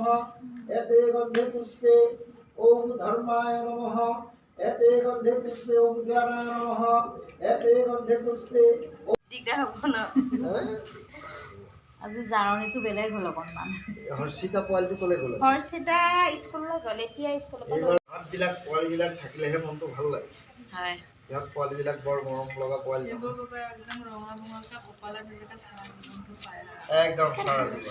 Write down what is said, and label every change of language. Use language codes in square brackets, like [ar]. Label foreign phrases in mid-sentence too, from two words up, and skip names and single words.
[sa] एते गंधे पुष्पे ओम धर्माय नमः। एते गंधे पुष्पे ओम ज्ञानाय नमः। एते गंधे पुष्पे [as] দিগদাৰ হ'ব ন। আজি জাৰণিটো বেলেগ হ'ল অকণমান। হৰ্ষিতা পোৱালিটো ক'লে গ'ল? হৰ্ষিতা স্কুললৈ গ'ল, এতিয়া স্কুলৰ হাতবিলাক পোৱালিবিলাক থাকিলেহে মনটো ভাল লাগে। হয়, ইয়াত পোৱালিবিলাক বৰ মৰম লগা পোৱালি, একদম চাৰা জীৱন।